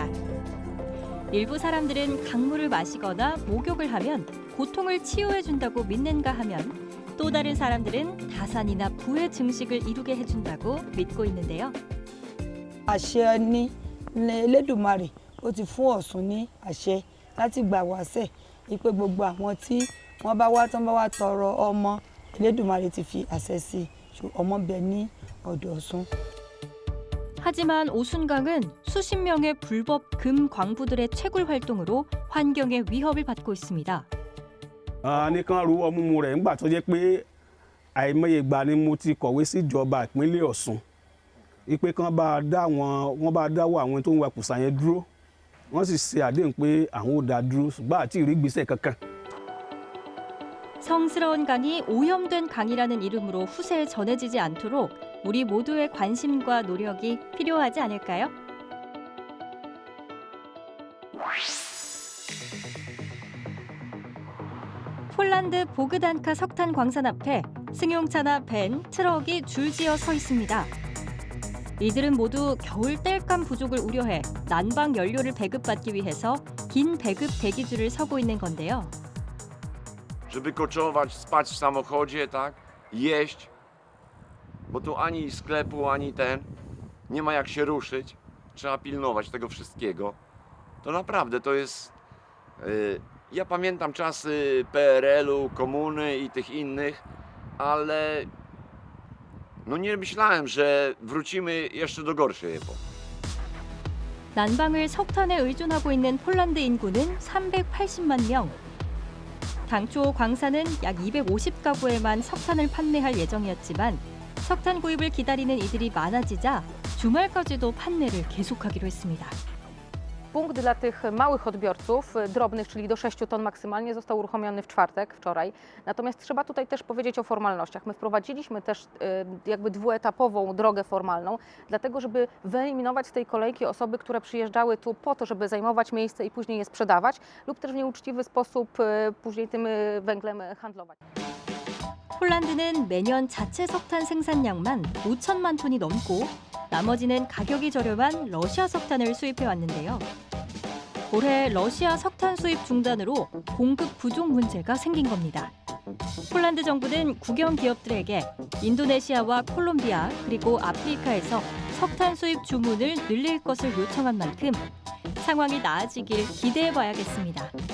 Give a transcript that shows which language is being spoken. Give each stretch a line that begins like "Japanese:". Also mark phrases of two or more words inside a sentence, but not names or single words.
Korean: 일부 사람들은 강물을 마시거나 목욕을 하면 고통을 치유해준다고 믿는가 하면 또 다른 사람들은 다산이나 부의 증식을 이루게 해준다고 믿고 있는데요.
Yoruba: àṣẹ ni Elédùmarè ó ti fún Ọ̀ṣun ní àṣẹ láti gbà wáṣẹ̀ wípé gbogbo àwọn tí wọ́n bá wá tán bá wá tọrọ ọmọ Elédùmarè ti fi àṣẹ sí ọmọ bẹ ní ọ̀dọ̀ Ọ̀ṣun.
Korean: 하지만 오순강은 수십 명의 불법 금 광부들의 채굴 활동으로 환경에 위협을 받고 있습니다.
Yoruba: nìkan ru ọmú rẹ̀ ńgbà tó jẹ́ pé àìmọye ìgbà ni mo ti kọ̀wé sí ìjọba ìpínlẹ̀ Ọ̀ṣun wípé wọ́n bá dáwọ́ àwọn tó ń wa kùsà yẹn dúró wọ́n sì ṣe àdéhùn pé àwọn ò dá dúró ṣùgbọ́n àti ìrí ìgbésẹ̀ kankan.
Korean: 성스러운 강이 오염된 강이라는 이름으로 후세에 전해지지 않도록 우리 모두의 관심과 노력이 필요하지 않을까요? 폴란드 보그단카 석탄 광산 앞에 승용차나 밴, 트럭이 줄지어 서 있습니다. 이들은 모두 겨울 땔감 부족을 우려해 난방 연료를 배급받기 위해서 긴 배급 대기줄을 서고 있는 건데요.
Polish: Żeby koczować, spać w samochodzie, tak? Jeść, bo tu ani sklepu, ani nie ma jak się ruszyć. Trzeba pilnować tego wszystkiego. To naprawdę to jest... Ja pamiętam czasy PRL-u, komuny i tych innych, ale No nie myślałem, że wrócimy jeszcze do gorszej epoki.
Korean: 난방을 석탄에 의존하고 있는 폴란드 인구는 380만 명. 당초 광사는 약 250가구에만 석탄을 판매할 예정이었지만 석탄 구입을 기다리는 이들이 많아지자 주말까지도 판매를 계속하기로 했습니다.
Polish: Punkt dla tych małych odbiorców, drobnych, czyli do 6 ton maksymalnie, został uruchomiony w czwartek, wczoraj. Natomiast trzeba tutaj też powiedzieć o formalnościach. My wprowadziliśmy też jakby dwuetapową drogę formalną, dlatego żeby wyeliminować z tej kolejki osoby, które przyjeżdżały tu po to, żeby zajmować miejsce i później je sprzedawać lub też w nieuczciwy sposób później tym węglem handlować.
Korean: 폴란드는 매년 자체 석탄 생산량만 5천만 톤이 넘고 나머지는 가격이 저렴한 러시아 석탄을 수입해 왔는데요. 올해 러시아 석탄 수입 중단으로 공급 부족 문제가 생긴 겁니다. 폴란드 정부는 국영 기업들에게 인도네시아와 콜롬비아 그리고 아프리카에서 석탄 수입 주문을 늘릴 것을 요청한 만큼 상황이 나아지길 기대해 봐야겠습니다.